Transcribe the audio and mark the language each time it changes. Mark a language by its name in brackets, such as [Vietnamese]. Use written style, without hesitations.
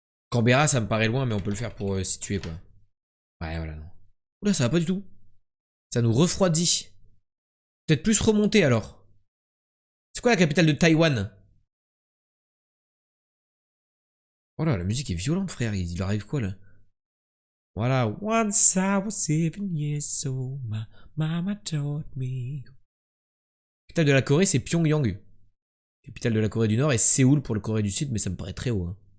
[French] Canberra, ça me paraît loin, mais on peut le faire pour situer quoi. Ouais, voilà. Non. Oula, ça va pas du tout. Ça nous refroidit. Peut-être plus remonter alors. C'est quoi la capitale de Taïwan? Oh là, la musique est violente, frère. Il leur arrive quoi là? Voilà. [English] Once I was 7 years old, my mama taught me. [French] La capitale de la Corée, c'est Pyongyang. Capitale de la Corée du Nord et Séoul pour le Corée du Sud, mais ça me paraît très haut. Hein.